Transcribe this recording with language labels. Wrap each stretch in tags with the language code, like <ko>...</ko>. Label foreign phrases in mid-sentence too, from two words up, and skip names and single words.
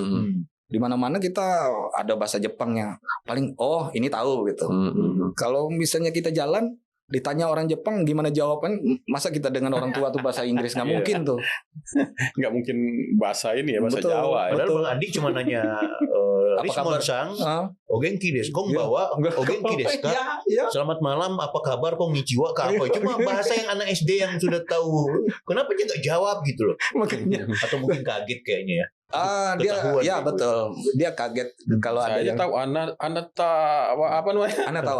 <id>Di mana-mana kita ada bahasa Jepangnya. Paling ini tahu gitu. Kalau misalnya kita jalan ditanya orang Jepang gimana jawaban, masa kita dengan orang tua tuh bahasa Inggris nggak mungkin tuh. Nggak mungkin bahasa ini ya, bahasa Betul. Jawa ya. Padahal Bang Andi cuma nanya Apa kabar?</id> <ja>Rismon-san, お元気です。こんばんは、お元気ですか?</ja> <id>Ya. Selamat malam, apa kabar? Konnichiwa ka apa? Cuma bahasa yang anak SD yang sudah tahu. Kenapa dia nggak jawab gitu loh? Makanya. Atau mungkin kaget kayaknya ya. Dia Ketahuan ya gitu. betul. Dia kaget kalau ada Saya yang tahu Anda apa namanya? Anda tahu.</id>